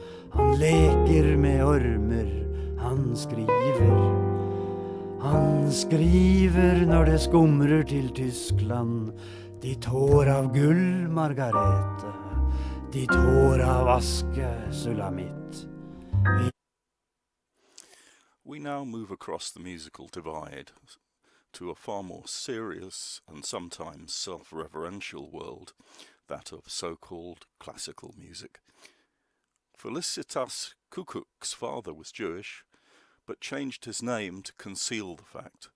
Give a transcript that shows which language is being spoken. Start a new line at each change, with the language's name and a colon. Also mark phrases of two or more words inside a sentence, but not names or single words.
Norwegian: Han leker med ormer. Han skriver. Han skriver når det skumrer til Tyskland, ditt hår av gull, Margarete, ditt hår av aske, Sulamitt.
English: We now move across the musical divide to a far more serious and sometimes self-reverential world, that of so-called classical music. Felicitas Kukuk's father was Jewish, but changed his name to conceal the fact.